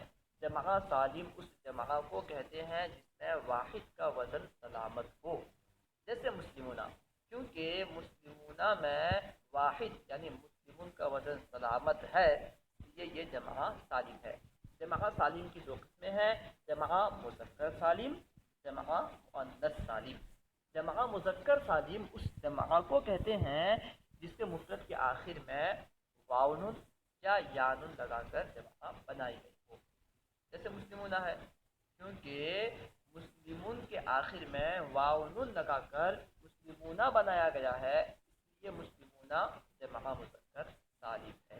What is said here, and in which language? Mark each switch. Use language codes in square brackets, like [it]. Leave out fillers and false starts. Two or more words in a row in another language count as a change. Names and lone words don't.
[ur] جمع سالم اس جمع کو کہتے ہیں جس میں واحد کا وزن سلامت ہو، جیسے مسلمون، کیونکہ مسلمون میں واحد یعنی مسلمون کا وزن سلامت ہے، یہ جمع سالم ہے۔ جمع سالم کی 2 قسمیں ہیں: جمع مذکر سالم، جمع مؤنث سالم۔ جمع مذکر سالم اس جمع کو کہتے ہیں جس کے مفرد کے آخر میں واو نون یا یا نون لگا کر جمع بنائی گئی ہو، جیسے مسلمون ہے، کیونکہ مسلمون کے آخر میں واو نون لگا کر مسلمون بنایا گیا ہے، اس لیے مسلمون جمع مذکر سالم ہے۔